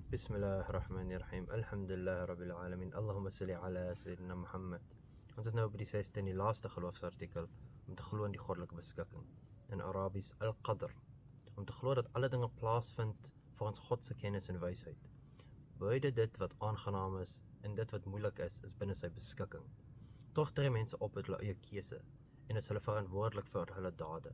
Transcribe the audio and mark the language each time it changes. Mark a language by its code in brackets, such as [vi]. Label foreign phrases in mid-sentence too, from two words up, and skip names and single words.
[ar] بسم الله الرحمن الرحيم. الحمد لله رب العالمين. اللهم صل على سيدنا محمد. [af] Ons is nou by die 6de en die laaste geloofsartikel om te glo in die goddelike beskikking. In Arabies al-Qadr. Om te glo dat alle dinge plaasvind volgens God se kennis en wysheid. Beide dit wat aangenaam is en dit wat moeilik is binne sy beskikking. Tog tree mense op met hulle eie keuse en is hulle verantwoordelik vir hulle dade.